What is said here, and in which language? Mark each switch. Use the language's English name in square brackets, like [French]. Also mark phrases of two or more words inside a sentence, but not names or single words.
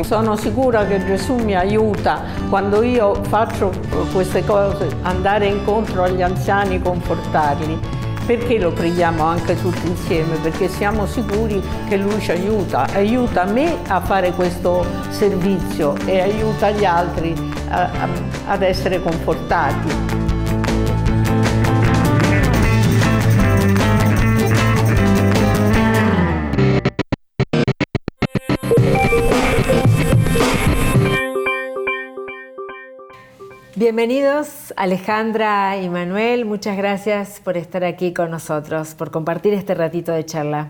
[Italian] Sono sicura che Gesù mi aiuta quando io faccio queste cose, andare incontro agli anziani, confortarli. Perché lo preghiamo anche tutti insieme? Perché siamo sicuri che Lui ci aiuta me a fare questo servizio e aiuta gli altri ad essere confortati. [Spanish] Bienvenidos Alejandra y Manuel, muchas gracias por estar aquí con nosotros, por compartir este ratito de charla.